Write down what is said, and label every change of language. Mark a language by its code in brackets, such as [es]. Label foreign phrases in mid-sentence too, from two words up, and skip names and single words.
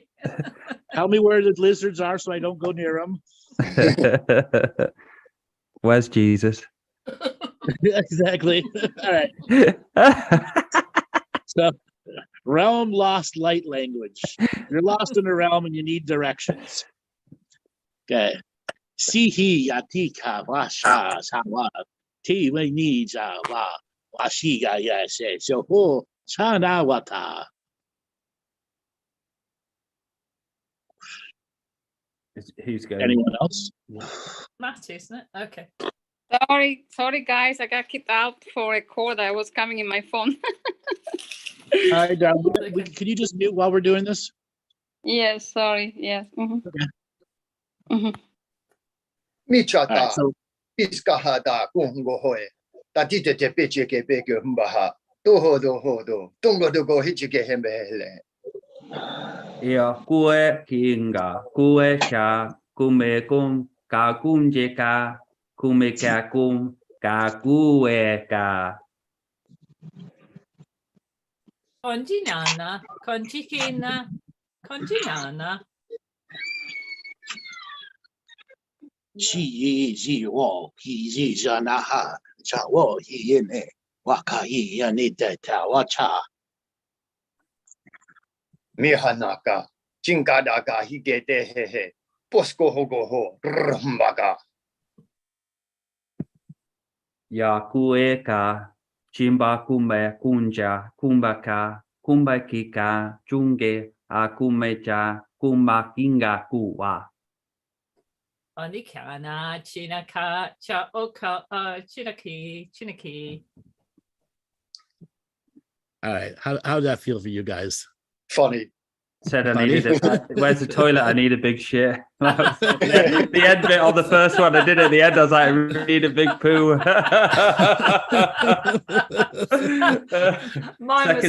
[en] Tell me where the lizards are so I don't go near them. Where's Jesus? Exactly. All right. So, realm lost light language. You're lost in a realm and you need directions. Okay. Sihi yatika washa sawa ti we ni jawa washiga yase so ho chana wata. Who's going? Anyone else? Matt, isn't it? Okay. Sorry, guys. I got kicked out for a call that was coming in my phone. All right, darling. Can you just mute while we're doing this? Yes, sorry. Yes. Mhm. Mhm. All right, Michata, so Iskahada, Gungo Hoe, Tatita Tepiche Beke Humbaha, Doho Doho, Tungo Dogo Hitchike Hembele. Ia kue kinga, kue cha, kume kum, ka kum je ka, kume ka kum, ka kue ka. Konji nana, konji kina, konji nana. 西西我西西沙那哈，查我伊呢，哇卡伊呀你在塔哇查， Mihanaka, Chinkadaka, Higete Hehe, Posco Hogoho, Rumbaga. Ia kue ka, chimba kume kunja, kumbaka, kumbakika, chunge, a kume cha, kumakinga kuwa. Onikana, chinaka, cha oka, chinaki, chinaki. All right. How did that feel for you guys? Funny. Said I Funny. needed it. Where's the toilet? I need a big shit. The end bit on the first one, I did it at the end. I was like, I need a big poo. Mine was